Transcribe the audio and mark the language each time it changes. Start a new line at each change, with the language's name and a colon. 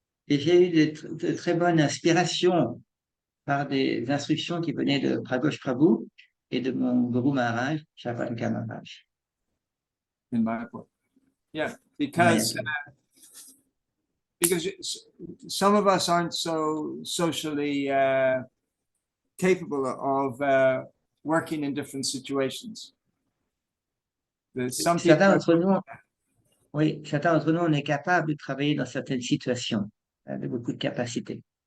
French: Et j'ai eu de très bonnes inspirations par des instructions qui venaient de Prabhu et de mon Guru Maharaj, Jagataka Maharaj.
English: In Mayapur. Yeah, because some of us aren't so socially capable of working in different situations.
French: Certains d'entre nous, on est capable de travailler dans certaines situations avec beaucoup de capacité.